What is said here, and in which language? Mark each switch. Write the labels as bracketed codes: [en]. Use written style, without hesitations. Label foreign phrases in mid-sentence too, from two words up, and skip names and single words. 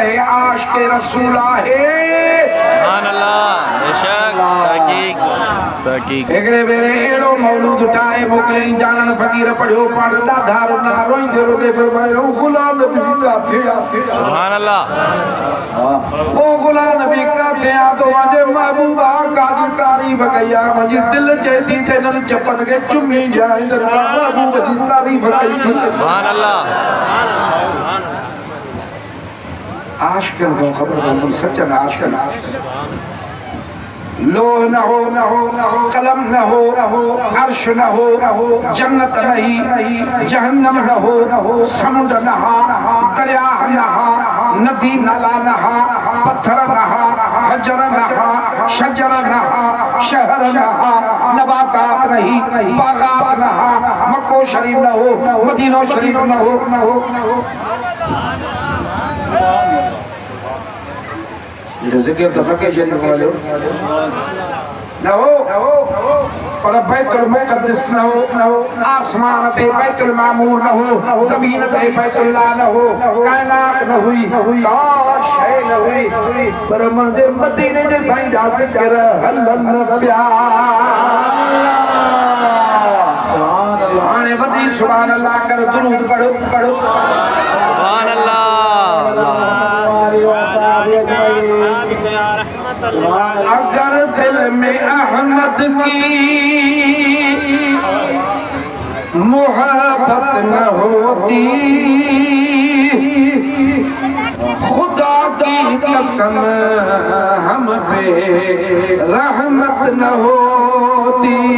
[sd] हे आशिक़ रसूल आहे [ar] سبحان الله [sd] बेशक तहक़ीक़ हिकिड़े भेरे अहिड़ो मौलूद ठाहे मोकिलियईं जानन फ़क़ीर पढ़ियो पाण ॾाढा रोना रोईंदे रोईंदे पियो गुलाम नबी किथे आहे [ar] سبحان الله [sd] ओ गुलाम नबी किथे आहे तो मुंहिंजे महबूब आका जी तारीफ़ कई आहे मुंहिंजी दिलि चए थी त हिननि चपनि खे चुमी ॾियां महबूब जी तारीफ़ कई थी [ar] سبحان الله [sd] आशिक़नि खे ख़बर पवंदी सचनि आशिक़नि लोह न हो कलम न हो अर्श न हो जन्नत नहीं जहन्नम न हो समुंड न हा दरिया न हा नदी नाला न हा पत्थर न हा हजर न हा शजर न हा शहर न हा नबातात नहीं बागात न हा मक्को शरीफ न हो मदीनो शरीफ न हो ज़िक्र तो मक्के शरीफ वाले न हो पर बैतुल मुक़द्दस न हो आसमान ते बैतुल मामूर न हो ज़मीन ते बैतुल्लाह न हो कायनात न हुई का शय न हुई पर मुंहिंजे मदीने जे साईं जा ज़िक्र हलन पिया हाणे वधी [ar] سبحان الله [sd] कर दुरूद पढ़ो [ar] سبحان الله [hi] अगर दिल में अहमद की न होती, खुदा की कसम हम पे रहमत न होती।